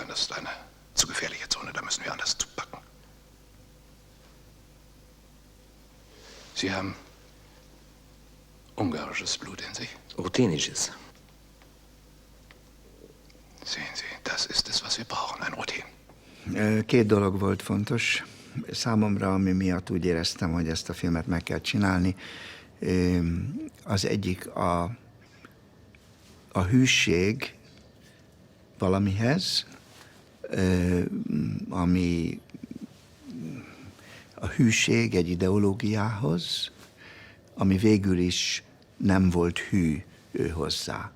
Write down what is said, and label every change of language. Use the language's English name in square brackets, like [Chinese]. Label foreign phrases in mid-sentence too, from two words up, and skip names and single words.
[German] Das ist eine zu gefährliche Zone, da müssen wir anders zupacken. Sie haben ungarisches Blut in sich. Ruthenisches. Sehen Sie, das ist es, was wir brauchen, ein Ruthen. [Hungarian] Két dolog volt fontos számomra, ami miatt úgy éreztem, hogy ezt a filmet meg kell csinálni. Az egyik a hűség valamihez, ami a hűség egy ideológiához, ami végül is nem volt hű ő hozzá.